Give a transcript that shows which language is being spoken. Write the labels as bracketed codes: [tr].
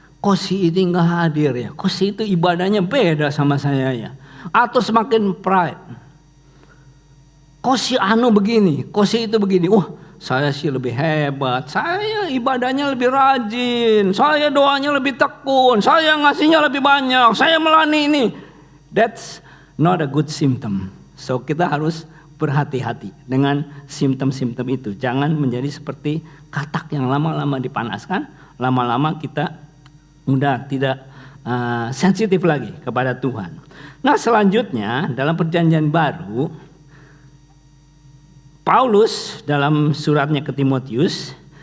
[id] Kok si ini nggak hadir ya? Kok si itu ibadahnya beda sama saya ya? Atau semakin pride? Kok si anu begini? Kok si itu begini? Saya sih lebih hebat, saya ibadahnya lebih rajin, saya doanya lebih tekun, saya ngasihnya lebih banyak, saya melayani ini. [en] That's not a good symptom. [id] So kita harus berhati-hati dengan simptom-simptom itu. Jangan menjadi seperti katak yang lama-lama dipanaskan, lama-lama kita udah tidak sensitif lagi kepada Tuhan. Nah, selanjutnya dalam perjanjian baru, Paulus dalam suratnya ke Timotius